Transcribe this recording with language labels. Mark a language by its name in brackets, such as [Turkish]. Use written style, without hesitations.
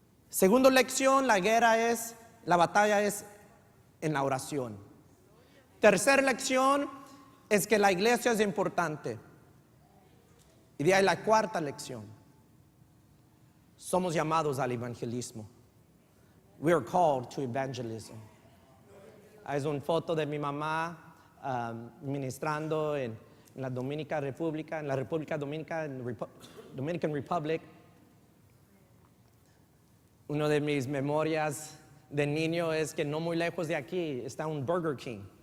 [Spanish] Segunda lección, la batalla es en la oración. Tercera lección es que la iglesia es importante. Y de ahí la cuarta lección. Somos llamados al evangelismo. [English] We are called to evangelism. [Spanish] Es una foto de mi mamá ministrando en la Dominica República, en la República Dominicana, en Dominican Republic. Una de mis memorias de niño es que no muy lejos de aquí está un Burger King.